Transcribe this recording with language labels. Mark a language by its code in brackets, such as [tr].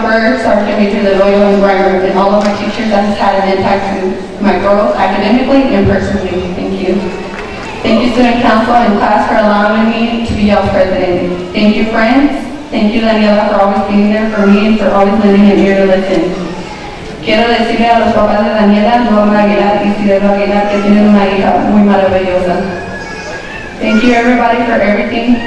[en] Berg, Sergeant Major Loyola, and Brian, and all of my teachers that has had an impact on my growth academically and personally. Thank you. Thank you, Student Council and class, for allowing me to be y'all's president. Thank you, friends. Thank you, Daniela, for always being there for me and for always lending an ear to listen. [es] Quiero decirle a los papás de Daniela, Norma Aguilar y Isidro Aguilar que tienen una hija muy maravillosa. [en] Thank you, everybody, for everything.